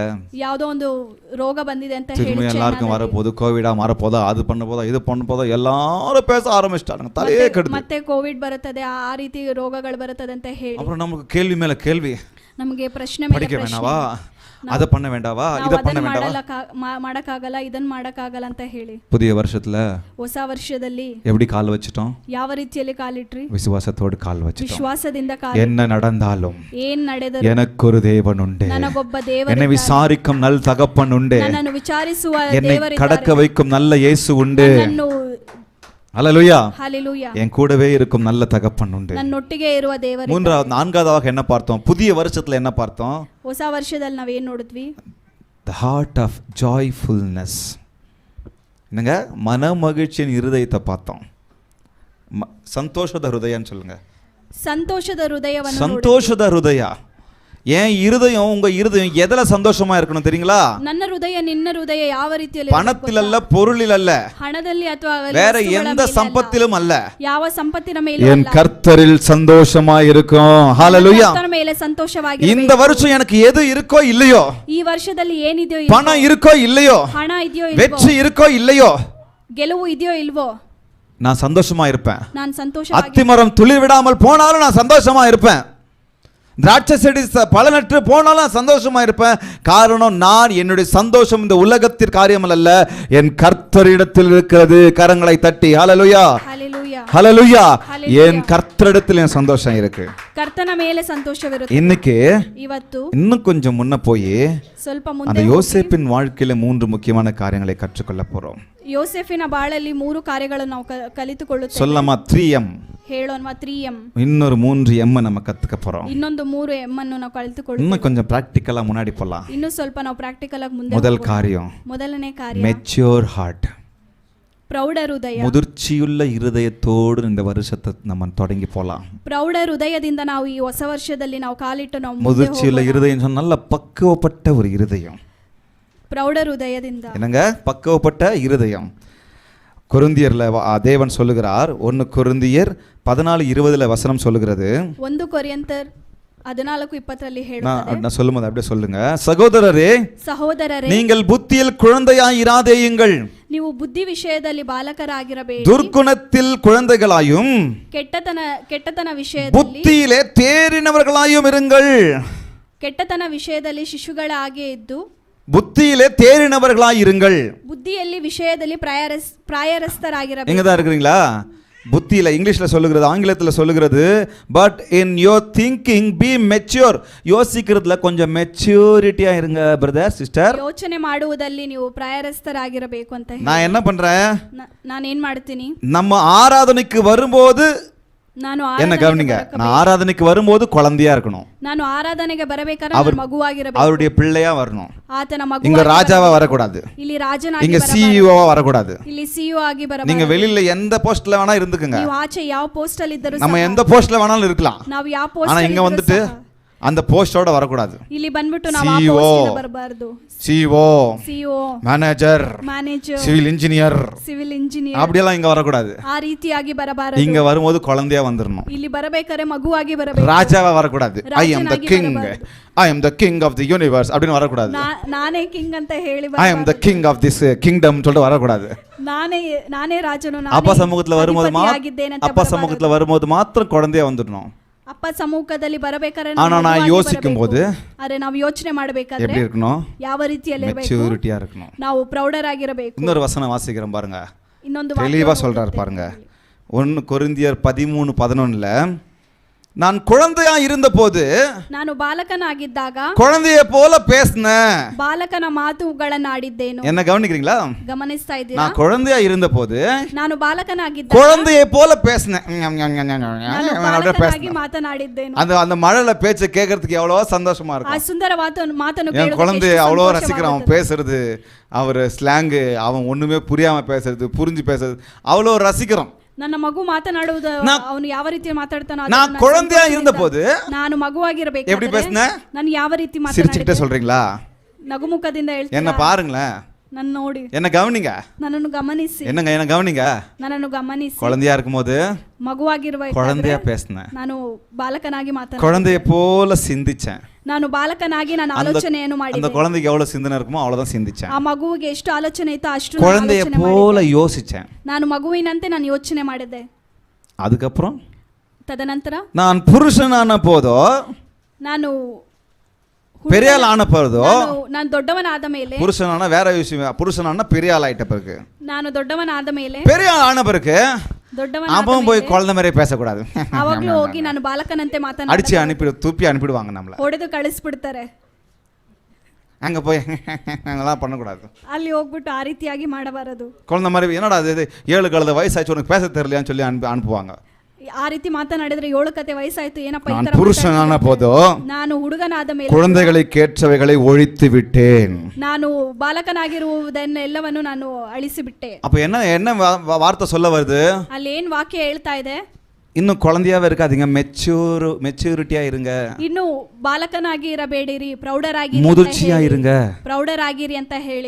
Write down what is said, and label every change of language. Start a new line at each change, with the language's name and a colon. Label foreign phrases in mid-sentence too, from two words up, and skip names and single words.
Kannada: ಯಾವುದೋ ಒಂದು ರೋಗ ಬಂದಿದೆ ಅಂತ ಹೇಳಿ
Tamil: திரும்ப எல்லாருக்கும் வரப்போகுது, கோவிடா மாறப்போதா, அது பண்ண போதா, இது பண்ண போதா, எல்லாரும் பேச ஆரம்பிச்சிட்டாங்க. தலையே கெடுது.
Kannada: ಮತ್ತೆ ಕೋವಿಡ್ ಬರುತ್ತದೆ, ಆ ರೀತಿ ರೋಗಗಳು ಬರುತ್ತದೆ ಅಂತ ಹೇಳಿ
Tamil: அப்புறம் நமக்கு கேள்வி மேல கேள்வி.
Kannada: ನಮಗೆ ಪ್ರಶ್ನೆ ಮೇಲೆ
Tamil: படிக்க
Kannada: ಪ್ರಶ್ನೆ.
Tamil: வேண்டாவா, அதை பண்ண வேண்டாவா, இதை பண்ண வேண்டாவா,
Kannada: ಮಾಡಕ್ಕಾಗಲ್ಲ, ಇದನ್ನ ಮಾಡಕ್ಕಾಗಲ್ಲ ಅಂತ ಹೇಳಿ.
Tamil: புதிய வருஷத்துல
Kannada: ಹೊಸ ವರ್ಷದಲ್ಲಿ
Tamil: எப்படி கால் வச்சிட்டோம்?
Kannada: ಯಾವ ರೀತಿಯಲ್ಲಿ ಕಾಲಿಟ್ರಿ?
Tamil: விசுவாசத்தோடு கால் வச்சிட்டோம்.
Kannada: ವಿಶ್ವಾಸದಿಂದ
Tamil: என்ன நடந்தாலும்
Kannada: ಏನ್ ನಡೆದರೂ
Tamil: எனக்கு ஒரு தேவன் உண்டு,
Kannada: ನನಗೊಬ್ಬ ದೇವರು,
Tamil: என்னை விசாரிக்கும் நல்ல தகப்பன் உண்டு,
Kannada: ನನ್ನನ್ನು ವಿಚಾರಿಸುವ
Tamil: என்னை
Kannada: ದೇವರಿದ್ದಾರೆ,
Tamil: கடக்க வைக்கும் நல்ல இயேசு உண்டு. ஹல்லேலூயா. ஹல்லேலூயா. என் கூடவே இருக்கும் நல்ல தகப்பன் உண்டு.
Kannada: ನನ್ನೊಟ್ಟಿಗೆ ಇರುವ ದೇವರು.
Tamil: நான்காவதாக என்ன பார்த்தோம்? புதிய வருஷத்துல என்ன பார்த்தோம்?
Kannada: ಹೊಸ ವರ್ಷದಲ್ಲಿ ನಾವು ಏನು ನೋಡಿದ್ವಿ?
English: The heart of joyfulness.
Tamil: என்னங்க, மன மகிழ்ச்சியின் இருதயத்தை பார்த்தோம். சந்தோஷத ஹிருதயம்னு சொல்லுங்க.
Kannada: ಸಂತೋಷದ ಹೃದಯವನ್ನು
Tamil: சந்தோஷத ஹிருதய. ஏன் இருதயம், உங்க இருதயம் எதுல சந்தோஷமா இருக்கணும் தெரியுங்களா?
Kannada: ನನ್ನ ಹೃದಯ ನಿನ್ನ ಹೃದಯ ಯಾವ ರೀತಿಯಲ್ಲಿ?
Tamil: பணத்தில் அல்ல, பொருளில் அல்ல,
Kannada: ಹಣದಲ್ಲಿ ಅಥವಾ
Tamil: வேற எந்த சம்பத்திலும் அல்ல,
Kannada: ಯಾವ ಸಂಪತ್ತಿನ ಮೇಲೆ
Tamil: என் கர்த்தரில் சந்தோஷமா இருக்கும். ஹல்லேலூயா.
Kannada: ಕರ್ತನ ಮೇಲೆ ಸಂತೋಷವಾಗಿ.
Tamil: இந்த வருஷம் எனக்கு எது இருக்கோ இல்லையோ,
Kannada: ಈ ವರ್ಷದಲ್ಲಿ ಏನಿದೆಯೋ,
Tamil: பணம் இருக்கோ இல்லையோ,
Kannada: ಹಣ ಇದೆಯೋ ಇಲ್ವೋ,
Tamil: வெற்றி இருக்கோ இல்லையோ,
Kannada: ಗೆಲುವು ಇದೆಯೋ ಇಲ್ವೋ,
Tamil: நான் சந்தோஷமா இருப்பேன்.
Kannada: ನಾನು ಸಂತೋಷವಾಗಿ.
Tamil: அத்திமரம் துளிர் விடாமல் போனாலும் நான் சந்தோஷமா இருப்பேன். திராட்சை செடி பலனற்று போனாலும் சந்தோஷமா இருப்பேன். காரணம், நான் என்னுடைய சந்தோஷம் இந்த உலகத்திற்கு காரியம் அல்ல, என் கர்த்தரிடத்தில் இருக்கிறது. கரங்களை தட்டி ஹல்லேலூயா, ஹல்லேலூயா, ஹல்லேலூயா. என் கர்த்தரிடத்தில் என் சந்தோஷம் இருக்கு.
Kannada: ಕರ್ತನ ಮೇಲೆ ಸಂತೋಷವಿರುತ್ತೆ.
Tamil: இன்னைக்கு
Kannada: ಇವತ್ತು
Tamil: இன்னும் கொஞ்சம் முன்ன போய்
Kannada: ಸ್ವಲ್ಪ
Tamil: அந்த
Kannada: ಮುಂದೆ
Tamil: யோசேப்பின் வாழ்க்கையில 3 முக்கியமான காரியங்களை கற்றுக்கொள்ள போறோம்.
Kannada: ಯೋಸೆಫಿನ ಬಾಳಲ್ಲಿ 3 ಕಾರ್ಯಗಳನ್ನು ನಾವು ಕಲಿತುಕೊಳ್ಳುತ್ತೇವೆ.
Tamil: சொல்லமா 3M.
Kannada: ಹೇಳೋಣ 3M.
Tamil: இன்னொரு 3M நம்ம கத்துக்க போறோம்.
Kannada: ಇನ್ನೊಂದು 3M ಅನ್ನು ನಾವು ಕಲಿತುಕೊಳ್ಳುತ್ತೇವೆ.
Tamil: இன்னும் கொஞ்சம் பிராக்டிகலா முன்னாடி போலாம்.
Kannada: ಇನ್ನು ಸ್ವಲ್ಪ ನಾವು ಪ್ರಾಕ್ಟಿಕಲ್ ಆಗಿ ಮುಂದೆ
Tamil: முதல்
Kannada: ಹೋಗೋಣ.
Tamil: காரியம்,
Kannada: ಮೊದಲನೇ ಕಾರ್ಯ
English: mature heart.
Kannada: ಪ್ರೌಢ ಹೃದಯ.
Tamil: முதிர்ச்சியுள்ள இருதயத்தோடு இந்த வருஷத்தை நம்ம தொடங்கி போலாம்.
Kannada: ಪ್ರೌಢ ಹೃದಯದಿಂದ ನಾವು ಈ ಹೊಸ ವರ್ಷದಲ್ಲಿ ನಾವು ಕಾಲಿಟ್ಟು ನಾವು
Tamil: முதிர்ச்சியுள்ள இருதயம் சொன்னா நல்ல பக்குவப்பட்ட ஒரு இருதயம்.
Kannada: ಪ್ರೌಢ ಹೃದಯದಿಂದ
Tamil: என்னங்க, பக்குவப்பட்ட இருதயம். கொரிந்தியர்ல தேவன் சொல்லுகிறார், 1 கொரிந்தியர் 14:20 வசனம் சொல்லுகிறது.
Kannada: 1 ಕೊರಿಂಥರ್ 14:20 ಹೇಳುತ್ತದೆ.
Tamil: நான் சொல்லும்போது அப்படியே சொல்லுங்க. சகோதரரே, சகோதரரே, நீங்கள் புத்தியில் குழந்தையாய் இராதேயுங்கள்.
Kannada: ನೀವು ಬುದ್ಧಿ ವಿಷಯದಲ್ಲಿ ಬಾಲಕರಾಗಿರಬೇಡಿ,
Tamil: துர்க்குணத்தில் குழந்தைகளாயும்
Kannada: ಕೆಟ್ಟತನ ವಿಷಯದಲ್ಲಿ
Tamil: புத்தியிலே தேறினவர்களாயும் இருங்கள்.
Kannada: ಕೆಟ್ಟತನ ವಿಷಯದಲ್ಲಿ ಶಿಶುಗಳಾಗೆ ಇದ್ದು
Tamil: புத்தியிலே தேறினவர்களாய் இருங்கள்.
Kannada: ಬುದ್ಧಿಯಲ್ಲಿ ವಿಷಯದಲ್ಲಿ ಪ್ರಾಯರಸ್ಥರಾಗಿರಬೇಕು.
Tamil: இங்க தான் இருக்கிறீங்களா? புத்தியில இங்கிலீஷ்ல சொல்லுகிறது, ஆங்கிலத்தில் சொல்லுகிறது,
English: but in your thinking be mature.
Tamil: யோசிக்கிறதுல கொஞ்சம் மெச்சூரிட்டியா இருங்க
English: brother sister.
Kannada: ಯೋಚನೆ ಮಾಡುವುದಲ್ಲಿ ನೀವು ಪ್ರಾಯರಸ್ಥರಾಗಿರಬೇಕು ಅಂತ ಹೇಳಿ
Tamil: நான் என்ன பண்றேன்,
Kannada: ನಾನು ಏನ್ ಮಾಡ್ತೀನಿ,
Tamil: நம்ம ஆராதனைக்கு வரும்போது
Kannada: ನಾನು
Tamil: என்ன கவனிங்க, நான் ஆராதனைக்கு வரும்போது குழந்தையா இருக்கணும்.
Kannada: ನಾನು ಆರಾಧನೆಗೆ ಬರಬೇಕಾದ್ರೆ ನಾನು ಮಗುವಾಗಿರಬೇಕು,
Tamil: அவருடைய பிள்ளையா வரணும்.
Kannada: ಆತನ ಮಗು.
Tamil: இங்க ராஜாவா வரக்கூடாது,
Kannada: ಇಲ್ಲಿ ರಾಜನಾಗಿ
Tamil: இங்க சிஇஓவா வரக்கூடாது.
Kannada: ಇಲ್ಲಿ ಸಿಇಒ ಆಗಿ ಬರಬಾರದು.
Tamil: நீங்க வெளியில எந்த போஸ்ட்ல வேணா இருந்துக்குங்க,
Kannada: ನೀವು ಆಚೆ ಯಾವ ಪೋಸ್ಟ್ ಅಲ್ಲಿ ಇದ್ದರೂ
Tamil: நம்ம எந்த போஸ்ட்ல வேணாலும் இருக்கலாம்.
Kannada: ನಾವು ಯಾವ ಪೋಸ್ಟ್
Tamil: ஆனா இங்க வந்துட்டு அந்த போஸ்டோட வரக்கூடாது.
Kannada: ಇಲ್ಲಿ ಬಂದ್ಬಿಟ್ಟು ನಾವು ಆ ಪೋಸ್ಟ್ ಇಂದ ಬರಬಾರದು.
English: CEO manager civil engineer
Tamil: அப்படியெல்லாம் இங்க வரக்கூடாது.
Kannada: ಆ ರೀತಿಯಾಗಿ ಬರಬಾರದು.
Tamil: இங்க வரும்போது குழந்தையா வந்துடணும்.
Kannada: ಇಲ್ಲಿ ಬರಬೇಕಾದ್ರೆ ಮಗುವಾಗಿ ಬರಬೇಕು.
Tamil: ராஜாவா வரக்கூடாது.
English: I am the king, I am the king of the universe
Tamil: அப்படின்னு வரக்கூடாது. நானே கிங்
Kannada: ಅಂತ ಹೇಳಿ
English: I am the king of this kingdom
Tamil: சொல்லிட்டு வரக்கூடாது. நானே ராஜனு, அப்பா சமூகத்துல வரும்போது மாத்திரம் குழந்தையா வந்துடணும்.
Kannada: ಅಪ್ಪ ಸಮ್ಮುಖದಲ್ಲಿ ಬರಬೇಕಾದ್ರೆ
Tamil: ஆனா நான் யோசிக்கும் போது
Kannada: ಅರೆ ನಾವು ಯೋಚನೆ ಮಾಡಬೇಕಾದ್ರೆ
Tamil: எப்படி இருக்கணும்,
Kannada: ಯಾವ ರೀತಿಯಲ್ಲಿ ಇರಬೇಕು,
Tamil: மெச்சூரிட்டியா இருக்கணும்.
Kannada: ನಾವು ಪ್ರೌಢರಾಗಿರಬೇಕು.
Tamil: இன்னொரு வசனம் வாசிக்கிறேன் பாருங்க,
Kannada: ಇನ್ನೊಂದು
Tamil: தெளிவா சொல்றாரு பாருங்க. 1 கொரிந்தியர் 13:11 நான் குழந்தையா இருந்தபோது
Kannada: ನಾನು ಬಾಲಕನಾಗಿದ್ದಾಗ
Tamil: குழந்தையை போல பேசினேன்,
Kannada: ಬಾಲಕನ ಮಾತುಗಳನ್ನು ಆಡಿದ್ದೇನು.
Tamil: என்ன கவனிக்கிறீங்களா?
Kannada: ಗಮನಿಸ್ತಾ ಇದ್ದೀರಾ?
Tamil: நான் குழந்தையா இருந்தபோது
Kannada: ನಾನು ಬಾಲಕನಾಗಿದ್ದಾಗ
Tamil: குழந்தையை போல பேசினேன்,
Kannada: ನಾನು ಬಾಲಕನಾಗಿ ಮಾತನಾಡಿದ್ದೇನು.
Tamil: அந்த மழலை பேச்சை கேட்கறதுக்கு எவ்வளோ சந்தோஷமா
Kannada: ಆ
Tamil: இருக்கும்.
Kannada: ಸುಂದರ ಮಾತನ್ನು
Tamil: என்
Kannada: ಕೇಳೋದಕ್ಕೆ
Tamil: குழந்தை
Kannada: ಎಷ್ಟು
Tamil: அவ்வளோ
Kannada: ಸಂತೋಷವಾಗುತ್ತದೆ.
Tamil: ரசிக்கிறான், அவன் பேசுறது, அவர் ஸ்லாங்கு, அவன் ஒண்ணுமே புரியாம பேசுறது, புரிஞ்சு பேசுறது அவ்வளோ ரசிக்கிறோம்.
Kannada: ನನ್ನ ಮಗು ಮಾತನಾಡುವುದು, ಅವನು ಯಾವ ರೀತಿ ಮಾತಾಡ್ತಾನೋ
Tamil: நான் குழந்தையா இருந்தபோது
Kannada: ನಾನು ಮಗುವಾಗಿರಬೇಕು.
Tamil: எப்படி பேசுனேன்?
Kannada: ನಾನು ಯಾವ ರೀತಿ
Tamil: சிரிச்சுக்கிட்டே
Kannada: ಮಾತನಾಡಿದೆ?
Tamil: சொல்றீங்களா?
Kannada: ನಗುಮುಖದಿಂದ
Tamil: என்ன
Kannada: ಹೇಳ್ತೀರಾ?
Tamil: பாருங்களேன்,
Kannada: ನನ್ನ ನೋಡಿ,
Tamil: என்ன கவனிங்க,
Kannada: ನನ್ನನ್ನು ಗಮನಿಸಿ,
Tamil: என்ன கவனிங்க.
Kannada: ನನ್ನನ್ನು ಗಮನಿಸಿ.
Tamil: குழந்தையா இருக்கும்போது
Kannada: ಮಗುವಾಗಿರುವ
Tamil: குழந்தையா பேசினேன்,
Kannada: ನಾನು ಬಾಲಕನಾಗಿ ಮಾತನಾಡಿದೆ.
Tamil: குழந்தைய போல சிந்திச்சேன்.
Kannada: ನಾನು ಬಾಲಕನಾಗಿ ನಾನು ಆಲೋಚನೆಯನ್ನು
Tamil: அந்த
Kannada: ಮಾಡಿದೆ.
Tamil: குழந்தைக்கு எவ்வளவு சிந்தனை இருக்குமோ அவ்வளவுதான் சிந்திச்சேன்.
Kannada: ಆ ಮಗುವಿಗೆ ಎಷ್ಟು ಆಲೋಚನೆ ಇತ್ತು ಅಷ್ಟು ನಾನು
Tamil: குழந்தைய
Kannada: ಆಲೋಚನೆ
Tamil: போல
Kannada: ಮಾಡಿದೆ.
Tamil: யோசிச்சேன்.
Kannada: ನಾನು ಮಗುವಿನಂತೆ ನಾನು ಯೋಚನೆ ಮಾಡಿದೆ.
Tamil: அதுக்கப்புறம்
Kannada: ತದನಂತರ
Tamil: நான் புருஷனான போதோ,
Kannada: ನಾನು
Tamil: பெரிய ஆள் ஆன போதோ,
Kannada: ನಾನು ದೊಡ್ಡವನಾದ ಮೇಲೆ,
Tamil: புருஷனான வேற விஷயம், புருஷனான பெரிய ஆள் ஆயிட்ட பிறகு,
Kannada: ನಾನು ದೊಡ್ಡವನಾದ ಮೇಲೆ,
Tamil: பெரிய ஆள் ஆன பிறகு அவன் போய் குழந்தை மாதிரி பேசக்கூடாது.
Kannada: ಅವಾಗ್ಲೂ ಹೋಗಿ ನಾನು ಬಾಲಕನಂತೆ ಮಾತನಾಡ,
Tamil: அடிச்சு துப்பி அனுப்பிடுவாங்க நம்மள,
Kannada: ಹೊಡೆದು ಕಳಿಸ್ಬಿಡ್ತಾರೆ.
Tamil: அங்க போய் அதெல்லாம் பண்ணக்கூடாது.
Kannada: ಅಲ್ಲಿ ಹೋಗ್ಬಿಟ್ಟು ಆ ರೀತಿಯಾಗಿ ಮಾಡಬಾರದು.
Tamil: குழந்தை மாதிரி என்னடா அது 7 கழுத வயசாச்சு உனக்கு பேச தெரியலையான்னு சொல்லி அனுப்புவாங்க.
Kannada: ಆ ರೀತಿ ಮಾತನಾಡಿದ್ರೆ 7 ಕತೆ ವಯಸ್ಸಾಯ್ತು ಏನಪ್ಪ ಈ
Tamil: நான்
Kannada: ತರ
Tamil: புருஷனான போதோ
Kannada: ನಾನು ಹುಡುಗನಾದ ಮೇಲೆ
Tamil: குழந்தைகளை கேட்டவைகளை ஒழித்து விட்டேன்.
Kannada: ನಾನು ಬಾಲಕನಾಗಿರುವುದನ್ನೆಲ್ಲವನ್ನು ನಾನು ಅಳಿಸಿಬಿಟ್ಟೆ.
Tamil: அப்ப என்ன வார்த்தை சொல்ல வருது?
Kannada: ಅಲ್ಲಿ ಏನ್ ವಾಕ್ಯ ಹೇಳ್ತಾ ಇದೆ?
Tamil: இன்னும் குழந்தையாவே இருக்காதீங்க, மெச்சூரிட்டியா இருங்க,
Kannada: ಇನ್ನು ಬಾಲಕನಾಗಿ ಇರಬೇಡಿರಿ, ಪ್ರೌಢರಾಗಿ
Tamil: முதிர்ச்சியா இருங்க.
Kannada: ಪ್ರೌಢರಾಗಿರಿ ಅಂತ ಹೇಳಿ